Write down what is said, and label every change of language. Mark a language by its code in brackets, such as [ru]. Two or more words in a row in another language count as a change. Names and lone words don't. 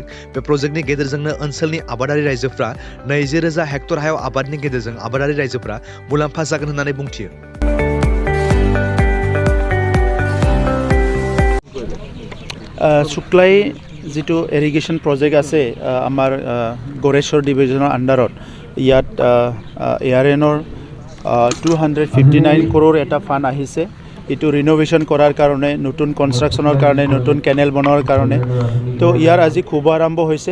[brx] बे प्रजेक्टनि गेजेरजोंनो ओनसोलनि आबादारि रायजोफ्रा 20,000 हेक्टर हायाव आबादनि गेजेरजों आबादारि रायजोफ्रा मुलाम्फा जागोन होननानै बुंथियो। [as] सुक्लाय जितु [en] irrigation project [as] আছে আমাৰ गरेश्वर ডিভিজনৰ আণ্ডাৰত, ইয়াত ARNৰ 259 crore এটা ফাণ্ড আহিছে। এইটো ৰিন'ভেশ্যন কৰাৰ কাৰণে, নতুন কনষ্ট্ৰাকশ্যনৰ কাৰণে, নতুন কেনেল বনোৱাৰ কাৰণে। তো ইয়াৰ আজি শুভাৰম্ভ হৈছে।